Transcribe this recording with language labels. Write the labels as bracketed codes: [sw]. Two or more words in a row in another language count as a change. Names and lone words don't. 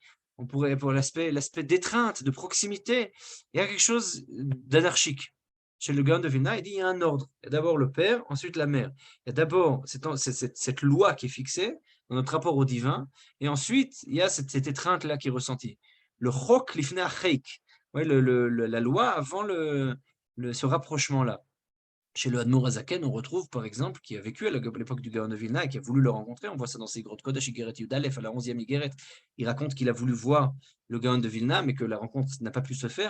[fr] On pourrait, pour l'aspect d'étreinte, de proximité, il y a quelque chose d'anarchique. Chez le Gaon de Vilna, il dit il y a un ordre. Il y a d'abord le père, ensuite la mère. Il y a d'abord cette loi qui est fixée dans notre rapport au divin, et ensuite il y a cette étreinte-là qui est ressentie. [he] Le חוק לפני חסד, [fr] la loi avant ce rapprochement-là. Chez le Admour Azaken, on retrouve, par exemple, qui a vécu à l'époque du Gaon de Vilna et qui a voulu le rencontrer. On voit ça dans ses grottes Kodesh Igeret Yudalef, à la 11e Igeret. Il raconte qu'il a voulu voir le Gaon de Vilna, mais que la rencontre n'a pas pu se faire.